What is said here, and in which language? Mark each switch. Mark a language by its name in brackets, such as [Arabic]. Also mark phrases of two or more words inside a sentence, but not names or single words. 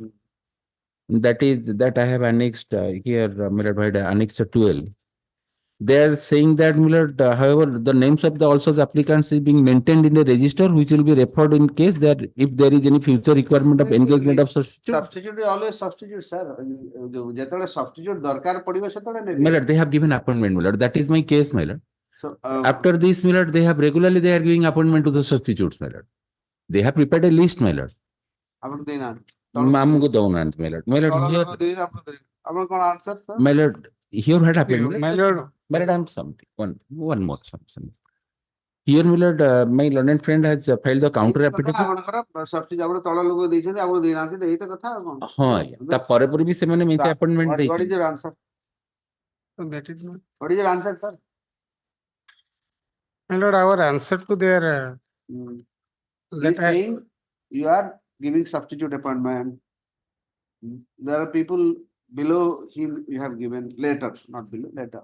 [English] That is, that I have annexed here, my lord, by the annexure 12. They are saying that, my lord, however, the names of the also applicants is being maintained in a register, which will be referred in case that if there is any future requirement of engagement of substitute. Substitute is always substitute, sir. [Odia] ଯେତେବେଳେ substitute ଦରକାର ପଡିବ ସେତେବେଳେ ନେବେ. [English] My lord, they have given appointment, my lord. That is my case, my lord. So, after this, my lord, they have regularly they are giving appointment to the substitutes, my lord. They have prepared a list, my lord. [Odia] ଆପଣ ଦେଇନାହାନ୍ତି. ଆମକୁ ଦଉନାହାନ୍ତି, [English] my lord. My lord, here, [Odia] ଆପଣ କଣ [English] answer, sir? my lord, here what happened? My lord, My lord, I'm something. One more something. Here, my lord, my learned friend has filed the counter application. [Odia] ଆପଣଙ୍କର substitute ଆପଣ ତଳ ଲୋକ ଦେଇଛନ୍ତି ଆପଣ ଦେଇନାହାନ୍ତି ତ ଏଇ ତ କଥା ଆଉ କଣ? ହଁ ଆଜ୍ଞା ତା ପରେ ପରେ ବି ସେମାନେ ମେଞ୍ଚେ appointment [English] What is [Odia] ଦେଇଛନ୍ତି। [English] your answer? that is not. What is your answer, sir? My lord, our answer to their He is saying you are giving substitute appointment. There are people below him you have given later, not below, later.